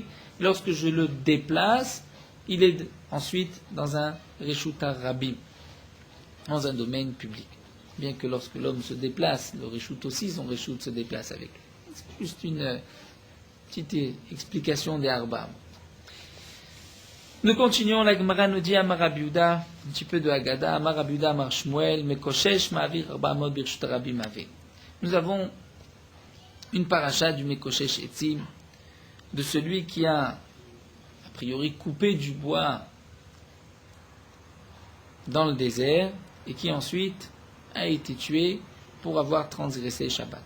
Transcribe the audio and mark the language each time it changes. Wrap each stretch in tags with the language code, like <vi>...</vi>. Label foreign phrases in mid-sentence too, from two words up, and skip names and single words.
<fr>Lorsque je le déplace, il est ensuite dans un</fr> <he>רשות רבים,</he> <fr>dans un domaine public. Bien que lorsque l'homme se déplace, le reshut aussi, son reshut se déplace avec. C'est juste une petite explication des Arba. Nous continuons, la Gemara nous dit</fr> <he>אמר רבי יהודה,</he> <fr>un petit peu de Haggadah,</fr> <he>אמר רבי יהודה אמר שמואל מקושש מעביר ארבע אמות ברשות רבים הוה.</he> <fr>Nous avons une paracha du</fr> <he>מקושש עצים,</he> <fr>de celui qui a priori coupé du bois dans le désert et qui ensuite a été tué pour avoir transgressé Shabbat.</fr>